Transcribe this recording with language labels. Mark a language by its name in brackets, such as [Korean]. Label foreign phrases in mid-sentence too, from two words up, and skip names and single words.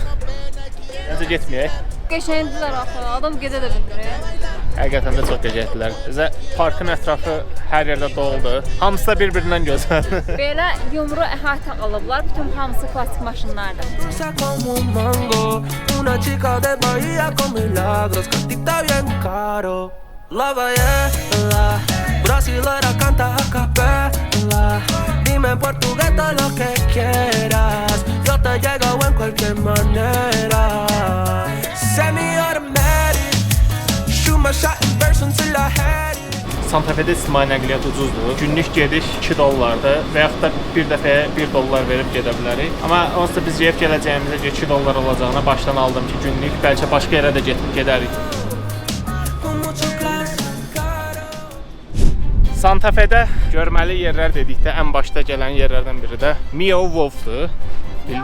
[Azerbaijani] Necə getməyək? Qəşəngdilər axı, adam gedə də bildirir. Həqiqətən də çox gözəldirlər. Bizə parkın ətrafı hər yerdə doldu. Hamısı da bir-birindən gözəl. Belə yumru əhatə alıblar, bütün hamısı plastik maşınlardır. [Spanish] La ballena, brasilera canta a capela. Dime en portugués todo lo que quieras. Yo te llego en cualquier manera. [English] Semi-automatic, shoot my shot in verse until I had it. [Azerbaijani] Santa Fe'də ictimai nəqliyyat ucuzdur. Günlük gediş $2-dır və yaxud da bir dəfəyə $1 verib gedə bilərik. Amma onsuz da biz yeyib gələcəyimizə $2 olacağına başdan aldım ki, günlük bəlkə başqa yerə də gedərik. Santa Fe'də görməli yerlər dedikdə ən başda gələn yerlərdən biri də Mio Wolf'dur.